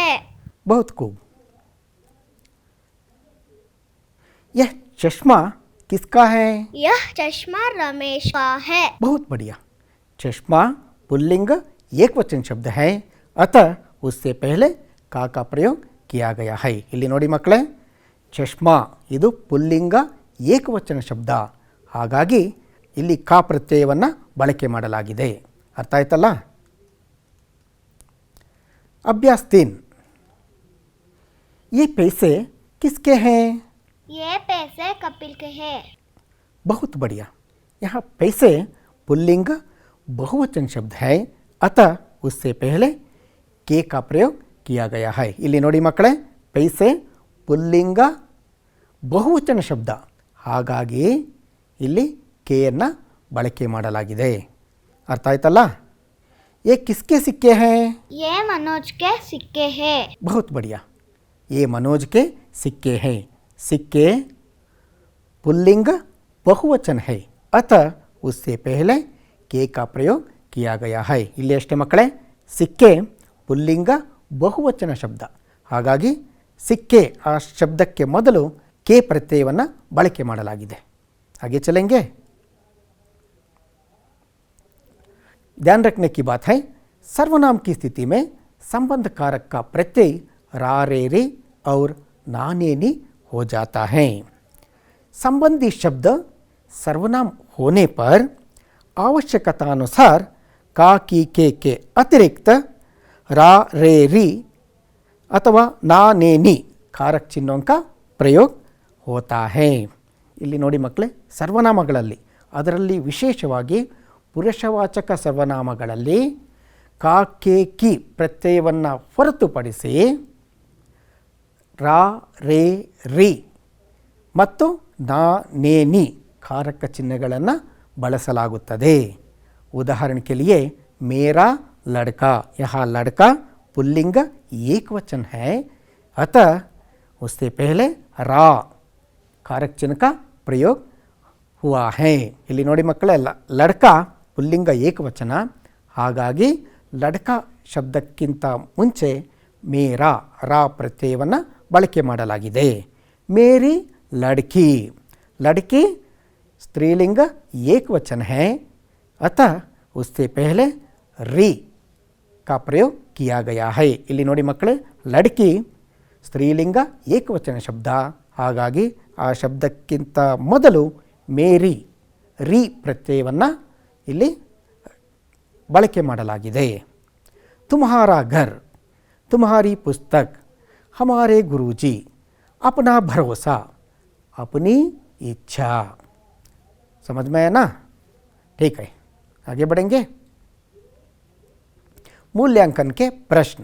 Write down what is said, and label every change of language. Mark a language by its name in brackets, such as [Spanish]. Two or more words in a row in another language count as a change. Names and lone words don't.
[Hindi] बहुत खूब. यह चश्मा किसका है? यह चश्मा रमेश का है. बहुत बढ़िया. चश्मा पुल्लिंग एकवचन शब्द है, अतः उससे पहले का प्रयोग किया गया है. [Kannada] ಇಲ್ಲಿ ನೋಡಿ ಮಕ್ಕಳೇ, ಚಶ್ಮಾ ಇದು ಪುಲ್ಲಿಂಗ ಏಕವಚನ ಶಬ್ದ, ಹಾಗಾಗಿ ಇಲ್ಲಿ ಕಾ ಪ್ರತ್ಯಯವನ್ನು ಬಳಕೆ ಮಾಡಲಾಗಿದೆ. ಅರ್ಥ ಆಯ್ತಲ್ಲ? [Hindi] अभ्यास 3. ये पैसे किसके हैं? ये पैसे कपिल के हैं. बहुत बढ़िया. यहाँ पैसे पुल्लिंग बहुवचन शब्द है, अतः उससे पहले के का प्रयोग किया गया है. [Kannada] ಇಲ್ಲಿ ನೋಡಿ ಮಕ್ಕಳೇ, पैसे ಪುಲ್ಲಿಂಗ ಬಹುವಚನ ಶಬ್ದ, ಹಾಗಾಗಿ ಇಲ್ಲಿ ಕೆಯನ್ನು ಬಳಕೆ ಮಾಡಲಾಗಿದೆ. ಅರ್ಥ ಆಯ್ತಲ್ಲ? [Hindi] ये किसके सिक्के हैं? ये मनोज के सिक्के हैं. बहुत बढ़िया. ये मनोज के सिक्के हैं. सिक्के पुल्लिंग बहुवचन है, अतः उससे पहले के का प्रयोग किया गया है. [Kannada] ಇಲ್ಲಿ ಅಷ್ಟೇ ಮಕ್ಕಳೇ, ಸಿಕ್ಕೆ ಪುಲ್ಲಿಂಗ ಬಹುವಚನ ಶಬ್ದ. ಹಾಗಾಗಿ ಸಿಕ್ಕೆ ಆ ಶಬ್ದಕ್ಕೆ ಮೊದಲು ಕೆ ಪ್ರತ್ಯಯವನ್ನು ಬಳಕೆ ಮಾಡಲಾಗಿದೆ. [Hindi] आगे चलेंगे. ध्यान रखने की बात है, सर्वनाम की स्थिति में संबंध कारक का प्रत्यय रा रे रे और नाने नी हो जाता है. संबंधी शब्द सर्वनाम होने पर आवश्यकतानुसार का की के अतिरिक्त रा रे री अथवा ना ने नी कारक चिन्हों का प्रयोग होता है. [Kannada] ಇಲ್ಲಿ ನೋಡಿ ಮಕ್ಕಳೇ, ಸರ್ವನಾಮಗಳಲ್ಲಿ ಅದರಲ್ಲಿ ವಿಶೇಷವಾಗಿ ಪುರುಷವಾಚಕ ಸರ್ವನಾಮಗಳಲ್ಲಿ ಕಾ ಕೆ ಕಿ ಪ್ರತ್ಯಯವನ್ನು ಹೊರತುಪಡಿಸಿ ರಾ ರೇ ರಿ ಮತ್ತು ನಾ ನೇ ನಿ ಕಾರಕ ಚಿಹ್ನೆಗಳನ್ನು ಬಳಸಲಾಗುತ್ತದೆ. [Hindi] उदाहरण के लिए मेरा लड़का, यहाँ लड़का पुल्लिंग एकवचन है, अतः उससे पहले रा कारक चिन्ह का प्रयोग हुआ है. [Kannada] ಇಲ್ಲಿ ನೋಡಿ ಮಕ್ಕಳೇ, ಲಡ್ಕ ಪುಲ್ಲಿಂಗ ಏಕವಚನ, ಹಾಗಾಗಿ ಲಡ್ಕ ಶಬ್ದಕ್ಕಿಂತ ಮುಂಚೆ ಮೇರಾ ರಾ ಪ್ರತ್ಯಯವನ್ನು ಬಳಕೆ ಮಾಡಲಾಗಿದೆ. [Hindi] ಮೇರಿ लड़की, लड़की स्त्रीलिंग एकवचन है, अतः उससे पहले री का प्रयोग किया गया है. [Kannada] ಇಲ್ಲಿ ನೋಡಿ ಮಕ್ಕಳೇ, ಲಡ್ಕಿ ಸ್ತ್ರೀಲಿಂಗ ಏಕವಚನ ಶಬ್ದ, ಹಾಗಾಗಿ ಆ ಶಬ್ದಕ್ಕಿಂತ ಮೊದಲು ಮೇರಿ ರಿ ಪ್ರತ್ಯಯವನ್ನು ಇಲ್ಲಿ ಬಳಕೆ ಮಾಡಲಾಗಿದೆ. [Hindi] तुम्हारा घर, तुम्हारी पुस्तक, हमारे गुरुजी, अपना भरोसा, अपनी इच्छा. समझ में है ना? ठीक है, आगे बढ़ेंगे. मूल्यांकन के प्रश्न.